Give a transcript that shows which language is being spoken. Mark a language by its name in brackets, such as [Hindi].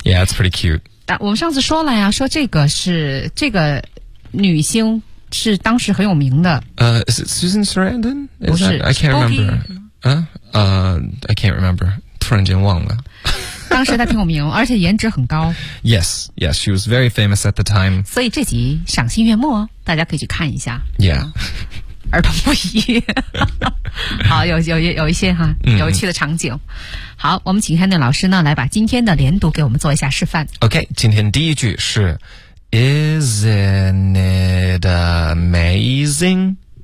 [English] Yeah, it's pretty cute。 [Chinese] 但我们上次说了呀，说这个是这个女星是当时很有名的。 [English] Susan Sarandon？ [Chinese] 不是 [English] ，I can't remember。 I can't remember。 [Chinese] 突然间忘了。当时她挺有名，而且颜值很高。 [English] Yes, she was very famous at the time。 [Chinese] 所以这集赏心悦目，大家可以去看一下。 [English] Yeah， [Chinese] 儿童不宜。好，有一些哈有趣的场景。好，我们请 Hannah 老师呢来把今天的连读给我们做一下示范。 [English] OK， [Chinese] 今天第一句是 [English] Isn't it amazing?